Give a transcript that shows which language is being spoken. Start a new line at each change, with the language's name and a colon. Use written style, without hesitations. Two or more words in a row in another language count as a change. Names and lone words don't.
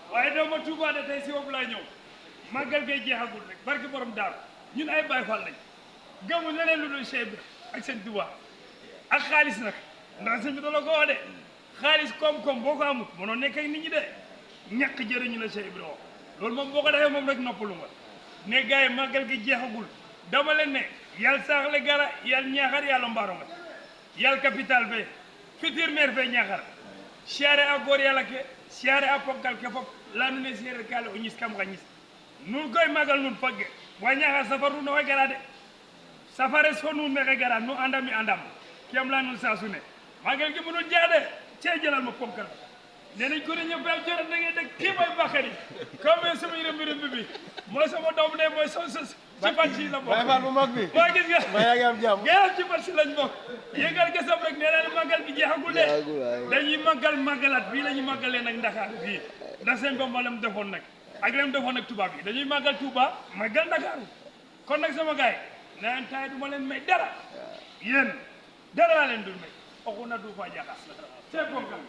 Wolof: waaye doo ma Touba de tey si boobu laa ñëw màggal gay jeexagul rek barki borom daaru ñun ay Baay Faal lañ gëmu leneen lu dul Cheikh bi ak seen Touba ak xaalis nag ndax sëñ bi dala ko wax de xaalis koom-koom boo ko amut mënoo nekk ak nit ñi de ñàkk jëriñu la Cheikh Ibrahima loolu moom boo ko defee moom rek noppalu nga ne gars yi màggal gi jeexagul dama leen ne
Serer: yàlla saaxle gara yàlla ñaaxar yàlla mbaaro nga yàlla capital fe futur maire fe ñaaxar siyaare a goor yàlla ke siyaare a ponkal ke fop lanu ne seereer kaale o ñis kam xa ñis nun koy magal nun pagge wa ñaaxar safar nun oxey gara de safares fo nun mexe gara nu andam i andam kem la nun
Wolof: saa su ne magal gi mënul jeex de cee jëlal ma ponkal nee nañ ko ne ñëpp am jërë da ngay dégg kii mooy Bakary comme sama rëmbi bi mooy sama doom ne mooy so ci fan si la bokk Baye Fall bu mag bi moo gis nga yaa ngi am jàmm nga am ci fan si lañ bokk yëngal gesam rek nee naa màggal gi jeexagul de dañuy màggalat bii la ñuy màggalee nag Ndakaaru bii ndax seen Bamba lam defoon nag ak lam defoon nag tubaab yi dañuy màggal Touba màggal Ndakaaru kon nag sama gars yi nee taay du ma leen may dara yéen dara laa leen dul may oxu na du fa jaxas
French: c'est bon